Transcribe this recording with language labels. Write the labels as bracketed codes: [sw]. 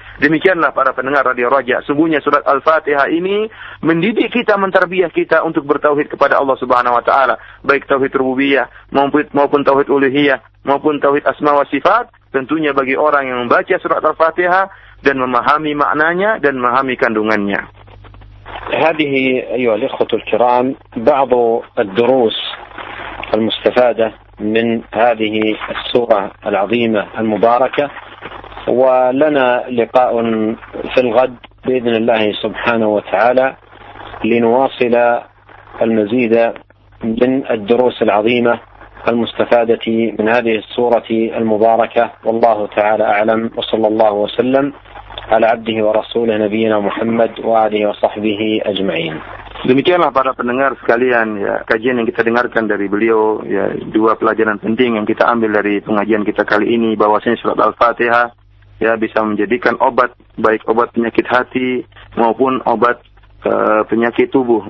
[id] Demikianlah para pendengar Radio Raja, sungguhnya surat Al-Fatihah ini mendidik kita, mentarbiah kita untuk bertauhid kepada Allah Subhanahu wa taala, baik tauhid rububiyah maupun tauhid uluhiyah maupun tauhid asma wa sifat. Tentunya bagi orang yang membaca surat Al-Fatihah dan memahami maknanya dan memahami kandungannya. [ar] هذه أيها الأخوة الكرام بعض الدروس المستفادة من هذه السورة العظيمة المباركة. ولنا لقاء في الغد بإذن الله سبحانه وتعالى لنواصل المزيد من الدروس العظيمة المستفادة من هذه السورة المباركة. والله تعالى أعلم، وصلى الله وسلم على عبده ورسوله نبينا محمد وآله وصحبه أجمعين. [id] Demikianlah para pendengar sekalian, ya, kajian yang kita dengarkan dari beliau, ya, dua pelajaran penting yang kita ambil dari pengajian kita kali ini, bahwasanya surat Al-Fatihah, ya, bisa menjadikan obat, baik obat penyakit hati maupun obat penyakit tubuh.